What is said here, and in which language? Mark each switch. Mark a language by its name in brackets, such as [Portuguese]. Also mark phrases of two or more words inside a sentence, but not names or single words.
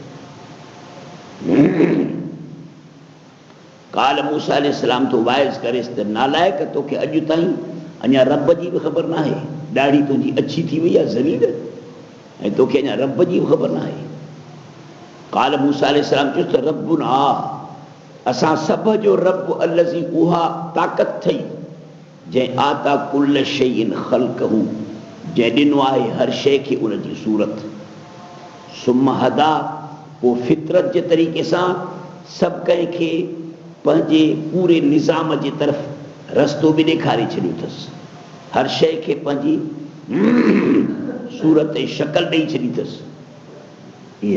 [Arabic] قال موسى [Sindhi] अलैहिस्सलाम तो वाइज़ करेसि त नालायक, तोखे अॼु ताईं अञा रब जी बि ख़बर न आहे, ॾाढ़ी तुंहिंजी अछी थी वई आहे ज़लील, ऐं तोखे अञा रब जी बि ख़बर न आहे। [Arabic] قال موسى [Sindhi] अलैहिस्सलाम चयो त रब्बुना, असां सभ जो रब अल्लज़ी, उहा ताक़त थई जंहिं [Arabic] أعطى كل شيء خلقه, [Sindhi] जंहिं ॾिनो आहे हर शइ खे उनजी सूरत। [Arabic] ثم هدى, [Sindhi] पोइ फितरत जे तरीक़े सां सभु कंहिंखे पंहिंजे पूरे निज़ाम जे तरफ़ रस्तो बि ॾेखारे छॾियो अथसि, हर शइ खे पंहिंजी सूरत ऐं शक्ल ॾेई छॾी अथसि।